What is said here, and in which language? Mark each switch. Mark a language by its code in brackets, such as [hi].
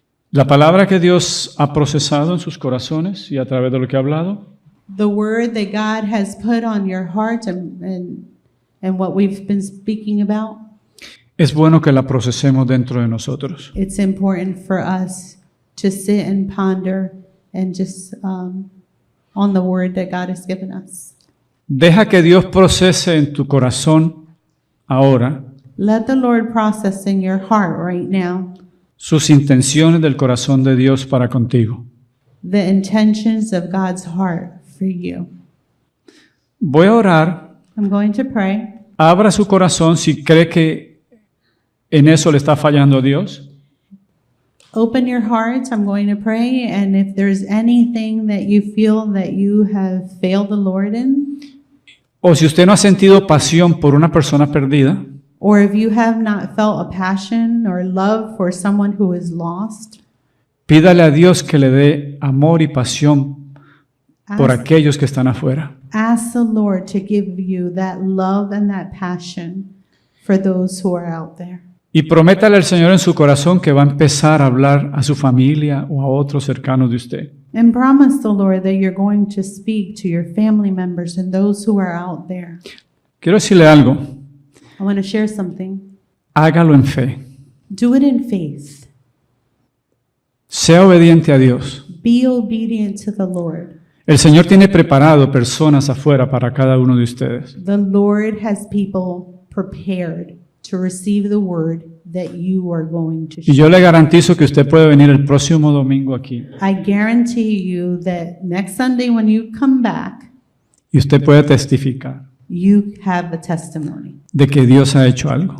[es] La palabra que Dios ha procesado en sus corazones y a través de lo que ha hablado [en] The word that God has put on your heart and what we've been speaking about, [es] es bueno que la procesemos dentro de nosotros. [en] it's important for us to sit and ponder and just on the word that God has given us. [es] Deja que Dios procese en tu corazón ahora [en] Let the Lord process in your heart right now [es] sus intenciones del corazón de Dios para contigo. [en] the intentions of God's heart for you. [es] Voy a orar. [en] I'm going to pray. [es] Abra su corazón si cree que en eso le está fallando a Dios. [en] Open your hearts. I'm going to pray. And if there's anything that you feel that you have failed the Lord in, [es] O si usted no ha sentido pasión por una persona perdida, [en] or if you have not felt a passion or love for someone who is lost, [es] pídale a Dios que le dé amor y pasión por [en] ask, [es] aquellos que están afuera. [en] ask the Lord to give you that love and that passion for those who are out there. [es] Y prométale al Señor en su corazón que va a empezar a hablar a su familia o a otros cercanos de usted. [en] And promise the Lord that you're going to speak to your family members and those who are out there. [es] Quiero decirle algo, [en] I want to share something. [es] hágalo en fe. [en] Do it in faith. [es] Sea obediente a Dios. [en] Be obedient to the Lord. [es] El Señor tiene preparado personas afuera para cada uno de ustedes. [en] The Lord has people prepared to receive the word that you are going to [es] Y [en] share. [es] yo le garantizo que usted puede venir el próximo domingo aquí [en] I guarantee you that next Sunday when you come back, [es] y usted puede testificar [en] you have a testimony [es] de que Dios ha hecho algo.